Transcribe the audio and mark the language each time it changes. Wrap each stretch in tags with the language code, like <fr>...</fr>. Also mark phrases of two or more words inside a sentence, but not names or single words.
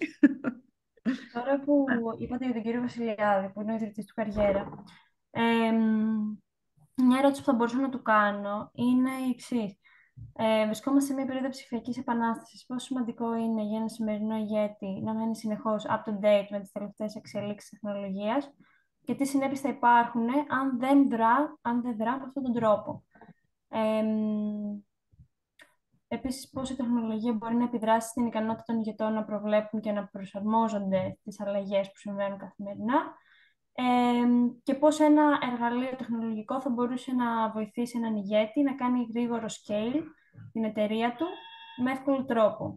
<el>Τώρα που είπατε για τον κύριο Βασιλιάδη, που είναι ο ιδρυτής του Καριέρα, μια ερώτηση που θα μπορούσα να του κάνω είναι η εξής. Βρισκόμαστε σε μια περίοδο ψηφιακής επανάστασης. Πόσο σημαντικό είναι για ένα σημερινό ηγέτη να μένει συνεχώς</el> <en>up to date</en> <el>με τις τελευταίες εξελίξεις τεχνολογίας και τι συνέπειες θα υπάρχουν αν δεν δρά με αυτόν τον τρόπο. Επίσης, πώς η τεχνολογία μπορεί να επιδράσει στην ικανότητα των ηγετών να προβλέπουν και να προσαρμόζονται στις αλλαγές που συμβαίνουν καθημερινά και πώς ένα εργαλείο τεχνολογικό θα μπορούσε να βοηθήσει έναν ηγέτη να κάνει γρήγορο scale την εταιρεία του με εύκολο τρόπο.</el>